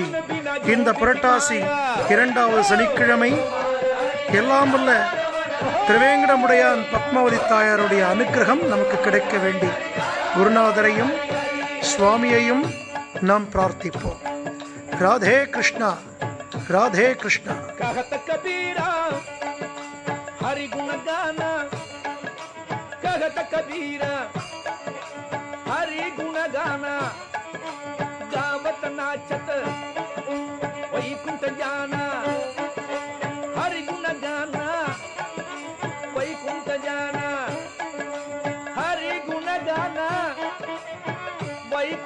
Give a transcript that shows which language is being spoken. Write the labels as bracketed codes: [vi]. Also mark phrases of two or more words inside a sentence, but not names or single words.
[ta] இந்த புரட்டாசி 2வது சனிக்கிழமை எல்லாம் வல்ல திருவேங்கடமுடையான் பத்மாவதி தாயாருடைய அனுகிரகம் நமக்கு கிடைக்க வேண்டி குருநாதரையும் சுவாமியையும் நாம் பிரார்த்திப்போம். ராதே கிருஷ்ணா, ராதே கிருஷ்ணா. [hi] हरि गुण गाना कहत कबीरा, हरि गुण गाना गावत नाचत वैकुंठ जाना. हरि गुण गाना वैकुंठ जाना, हरि गुण गाना वैकुंठ जाना.